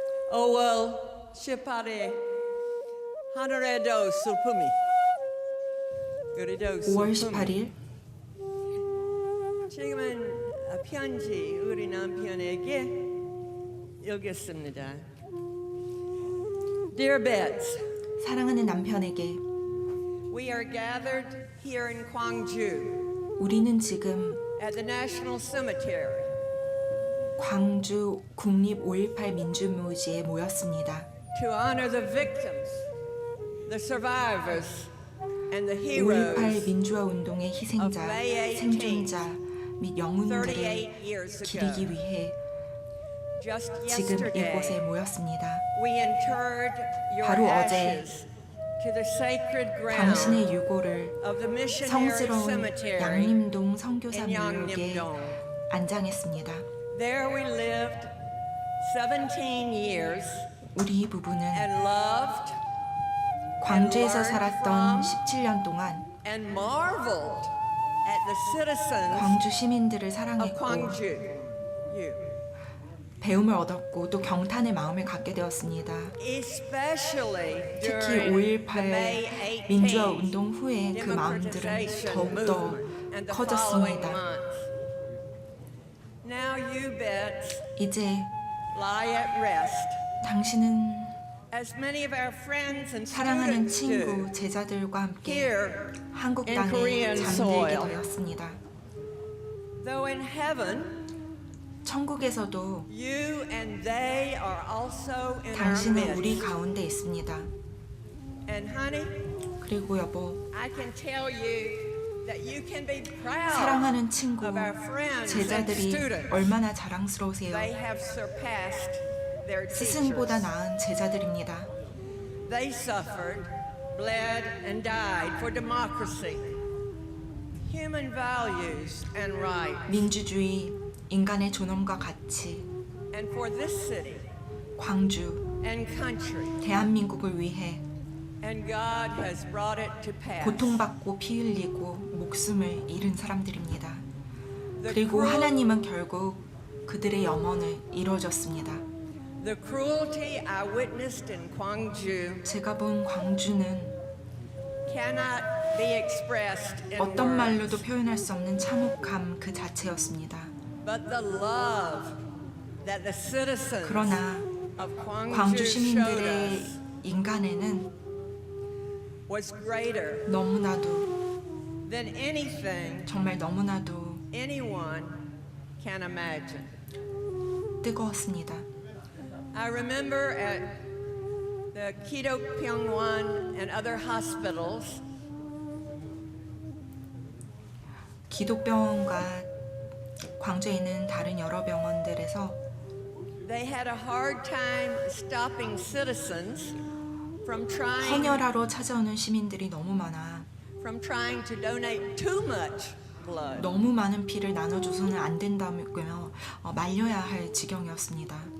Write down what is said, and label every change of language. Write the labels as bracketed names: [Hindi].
[Korean] (1905월 18일) 하늘에도 슬픔이 5월 18일 지금은 편지 우리 남편에게 읽겠습니다. [English] Dear Bets, [Korean] 사랑하는 남편에게 [English] we are gathered here in Gwangju [Korean] 우리는 지금 [English] at the National Cemetery [Korean] 광주 국립 5.18 민주묘지에 모였습니다. [English] to honor the victims, the survivors, and the heroes [Korean] 5.18 민주화 운동의 희생자, [English] of May 18th, [Korean] 생존자 및 영웅들을 [English] 38 years ago. [Korean] 기리기 위해 [English] Just [Korean] 지금 [English] yesterday, [Korean] 이곳에 모였습니다. [English] we interred your [Korean] 바로 어제 [English] ashes to the sacred ground [Korean] 당신의 유골을 [English] of the missionary [Korean] 성스러운 [English] cemetery [Korean] 양림동 선교사 [English] in [Korean] 묘역에 [English] Yangnam-dong. [Korean] 안장했습니다. [English] There we lived 17 years [Korean] 우리 부부는 [English] and loved [Korean] 광주에서 [English] learned [Korean] 살았던 17년 동안 [English] and marveled at the citizens [Korean] 광주 시민들을 [English] of [Korean] 사랑했고 [English] Gwangju. [Korean] 배움을 얻었고 또 경탄의 마음을 갖게 되었습니다. [English] Especially [Korean] 특히 [English] during the [Korean] 5.18 [English] May 18th [Korean] 민주화 운동 후에 그 마음들은 [English] democratization [Korean] 더욱더 [English] movement and the [Korean] 커졌습니다. [English] following months. Now you bet [Korean] 이제 [English] lie at rest [Korean] 당신은 [English] As many of our friends and [Korean] 사랑하는 [English] students [Korean] 친구, [English] do [Korean] 제자들과 함께 [English] here [Korean] 한국 [English] in [Korean] 땅에 [English] Korean [Korean] 잠들게 [English] soil. [Korean] 되었습니다. [English] Though in heaven, [Korean] 천국에서도 [English] you and they are also in our [Korean] 당신은 우리 [English] midst. [Korean] 가운데 있습니다. [English] And honey, [Korean] 그리고 여보, [English] I can tell you that you can be proud [Korean] 사랑하는 친구, [English] of our friends and [Korean] 제자들이 [English] students. [Korean] 얼마나 자랑스러우세요. [English] They have surpassed their [Korean] 스승보다 [English] teachers. [Korean] 나은 제자들입니다. [English] They suffered, bled, and died for democracy, human values and rights, [Korean] 민주주의, 인간의 존엄과 가치, [English] and for this city [Korean] 광주, [English] and country. [Korean] 대한민국을 위해 [English] And God has brought it to pass. [Korean] 고통받고 피 흘리고 목숨을 잃은 사람들입니다. [English] The [Korean] 그리고 [English] cruel- [Korean] 하나님은 결국 그들의 염원을 이루어졌습니다. [English] The cruelty I witnessed in Gwangju [Korean] 제가 본 광주는 [English] cannot be expressed in [Korean] 어떤 [English] words, [Korean] 말로도 표현할 수 없는 참혹함 그 자체였습니다. [English] but the love that the citizens [Korean] 그러나 [English] of [Korean] 광주 [English] Gwangju showed [Korean] 시민들의 [English] us [Korean] 인간에는 [English] was greater [Korean] 너무나도 [English] than anything [Korean] 정말 너무나도 [English] anyone can imagine. [Korean] 뜨거웠습니다. [English] I remember at the Kido Pyongwon and other hospitals, [Korean] 기독병원과 광주에 있는 다른 여러 병원들에서 [English] they had a hard time stopping citizens from trying [Korean] 헌혈하러 찾아오는 시민들이 너무 많아 [English] to donate too much blood. [Korean] 너무 많은 피를 나눠줘서는 안 된다며 말려야 할 지경이었습니다.